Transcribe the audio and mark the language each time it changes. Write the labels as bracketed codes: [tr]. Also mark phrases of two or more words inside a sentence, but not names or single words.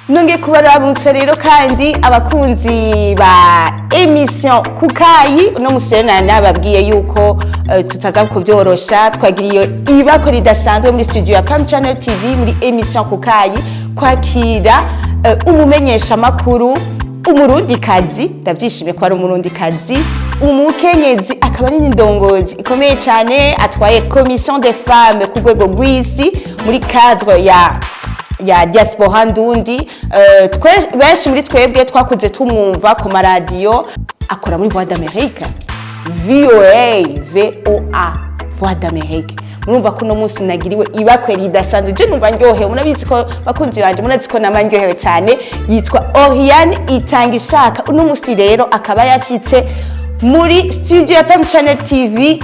[rn] nonge kubaramutse rero kandi abakunzi ba emission Kukayi uno muserena nababwiye yuko tutaza kubyorosha twagiriye ibako ridasanzwe muri studio ya Pam Channel TV muri emission Kukayi kwakira umumenyesha makuru umurundi kazi ndavyishimiye ko ari umurundi kazi umukenyezi akaba ari n'indongozi ikomeye cyane atwaye [fr] commission des femmes [rn] ku rwego rw'isi muri cadre ya diaspora ndundi benshi muri twebwe twakuze tumwumva ku maradiyo akora muri Voix d'Amérique VOA Voix d'Amérique murumva ko no munsi nagiriwe ibakwe ridasanzwe je numva ndyohewe munabizi ko bakunzi banje munazi ko namandyohewe cyane yitwa Oriane Itangishaka uno munsi rero akaba yashitse muri studio ya Pam Channel TV.